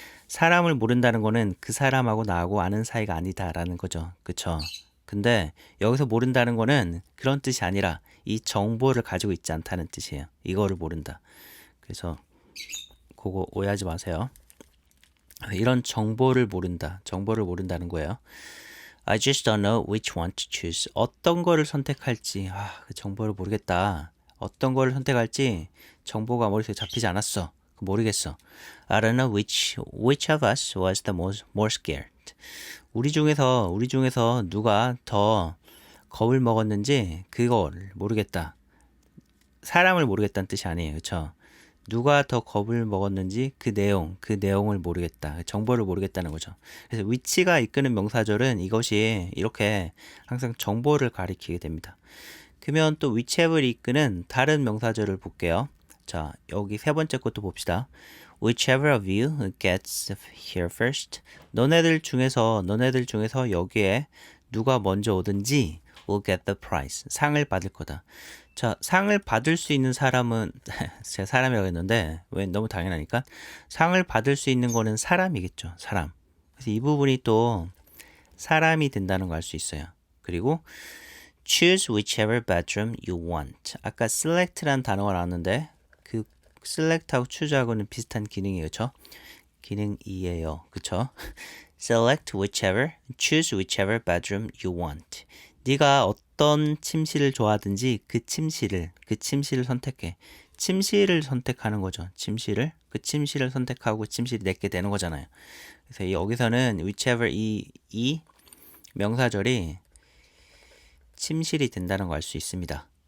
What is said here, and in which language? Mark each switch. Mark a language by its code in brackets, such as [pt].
[ko] 사람을 모른다는 거는 그 사람하고 나하고 아는 사이가 아니다라는 거죠. 그쵸? 근데 여기서 모른다는 거는 그런 뜻이 아니라 이 정보를 가지고 있지 않다는 뜻이에요. 이거를 모른다. 그래서 그거 오해하지 마세요. 이런 정보를 모른다. 정보를 모른다는 거예요. [en] I just don't know which one to choose. [ko] 어떤 거를 선택할지. 그 정보를 모르겠다. 어떤 거를 선택할지 정보가 머릿속에 잡히지 않았어. 모르겠어. [en] I don't know which of us was the more scared. [ko] 우리 중에서 누가 더 겁을 먹었는지 그걸 모르겠다. 사람을 모르겠다는 뜻이 아니에요. 그렇죠? 누가 더 겁을 먹었는지 그 내용을 모르겠다. 정보를 모르겠다는 거죠. 그래서 which가 이끄는 명사절은 이것이 이렇게 항상 정보를 가리키게 됩니다. 그러면 또 whichever이 이끄는 다른 명사절을 볼게요. 자, 여기 세 번째 것도 봅시다. [en] Whichever of you gets here first. [ko] 너네들 중에서 여기에 누가 먼저 오든지 [en] will get the prize. [ko] 상을 받을 거다. 자, 상을 받을 수 있는 사람은 제가 사람이라고 했는데 왜 너무 당연하니까 상을 받을 수 있는 거는 사람이겠죠. 사람. 그래서 이 부분이 또 사람이 된다는 걸 알 수 있어요. [en] 그리고 choose whichever bedroom you want. [ko] 아까 select란 단어가 나왔는데 그 select하고 choose하고는 비슷한 기능이에요. 그렇죠? 기능 2예요. 그렇죠? [en] select whichever, choose whichever bedroom you want. [ko] 네가 어떤 침실을 좋아하든지 그 침실을 선택해. 침실을 선택하는 거죠. 그 침실을 선택하고 침실이 내게 되는 거잖아요. 그래서 여기서는 whichever 이 명사절이 침실이 된다는 걸 알 수 있습니다.